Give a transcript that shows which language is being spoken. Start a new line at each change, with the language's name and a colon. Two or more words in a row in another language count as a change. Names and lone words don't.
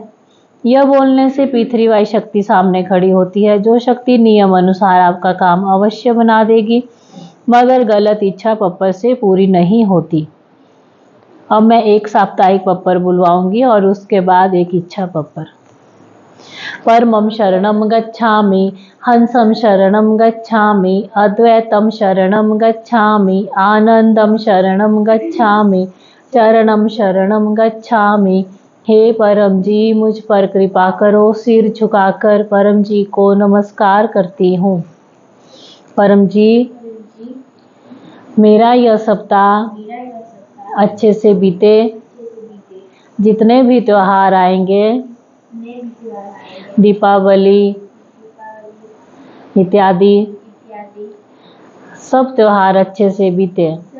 Hindi: यह बोलने से P3Y शक्ति सामने खड़ी होती है, जो शक्ति नियम अनुसार आपका काम अवश्य बना देगी, मगर गलत इच्छा पप्पर से पूरी नहीं होती। अब मैं एक साप्ताहिक पप्पर बुलवाऊंगी और उसके बाद एक इच्छा पप्पर।
Pali: परमं शरणं गच्छामि, हंसं शरणं गच्छामि, अद्वैतं शरणं गच्छामि, आनंदं शरणं गच्छामि, चरणं शरणं गच्छामि,
Hindi: हे परम जी, मुझ पर कृपा करो। सिर झुकाकर परम जी को नमस्कार करती हूँ। परम जी, मेरा यह सप्ताह अच्छे से बीते। जितने भी त्योहार आएंगे, दीपावली इत्यादि, सब त्योहार अच्छे से बीते।